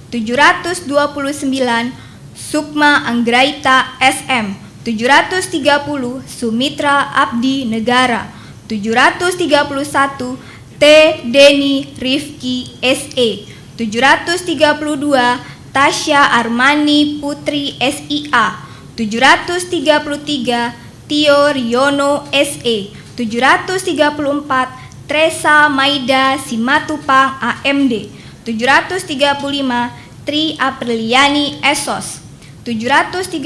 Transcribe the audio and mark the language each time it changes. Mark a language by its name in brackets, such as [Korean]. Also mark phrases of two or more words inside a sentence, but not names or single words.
[Indonesian] 729 Sukma Anggraita SM. 730 Sumitra Abdi Negara. 731 T. Deni Rifki SE. 732 Tasya Armani Putri SIA. 733 Tio Riono SE. 734 Tresa Maida Simatupang AMD. 735 Tri Apriliani Esos.